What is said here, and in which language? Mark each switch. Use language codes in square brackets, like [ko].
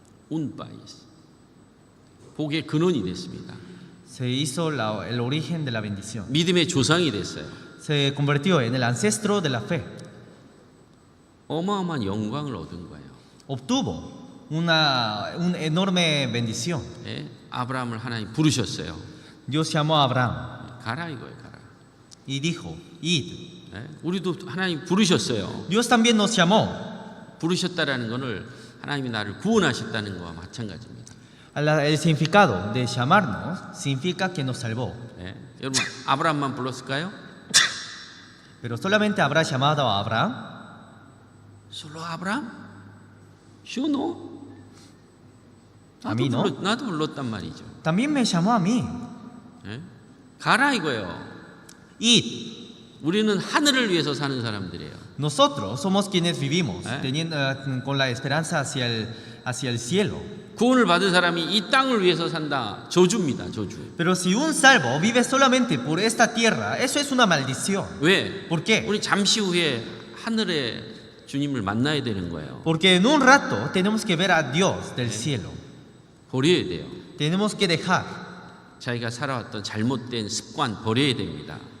[es] Un país. [ko] 복의 근원이 됐습니다. [es] Se hizo el origen de la bendición. [ko] 믿음의 조상이 됐어요. [es] Se convirtió en el ancestro de la fe. [ko] 어마어마한 영광을 얻은 거예요. [es] Obtuvo una enorme bendición. [ko] 예? 아브라함을 하나님 부르셨어요. [es] Dios llamó a Abraham [ko] 가라 이거예요, 가라. [es] y dijo, id. [ko] 예? 우리도 하나님 부르셨어요. [es] Dios también nos llamó. [ko] 부르셨다라는 것을 하나님이 나를 구원하셨다는 것과 마찬가지입니다. [es] El significado de llamarnos significa que nos salvó. [ko] 예? 여러분 아브라함만 불렀을까요? [es] Pero solamente habrá llamado a Abraham. 솔로 아브라함? 쇼노? A mí no. [ko] 나도 불렀단 말이죠. [es] También me llamó a mí. [ko] 예? 가라 이거예요. [es] Id. [ko] 우리는 하늘을 위해서 사는 사람들이에요. [es] Nosotros somos quienes vivimos ¿Eh? con la esperanza hacia el cielo. [ko] 구원을 받은 사람이 이 땅을 위해서 산다. 저주입니다. 저주. [es] Pero si un salvo vive solamente por esta tierra, eso es una maldición. [ko] 왜? [es] ¿Por qué? [ko] 우리 잠시 후에 하늘의 주님을 만나야 되는 거예요. [es] Porque en un rato tenemos que ver a Dios del cielo. [ko] 버려야 돼요. [es] Tenemos que dejar. [ko] 자기가 살아왔던 잘못된 습관 버려야 됩니다.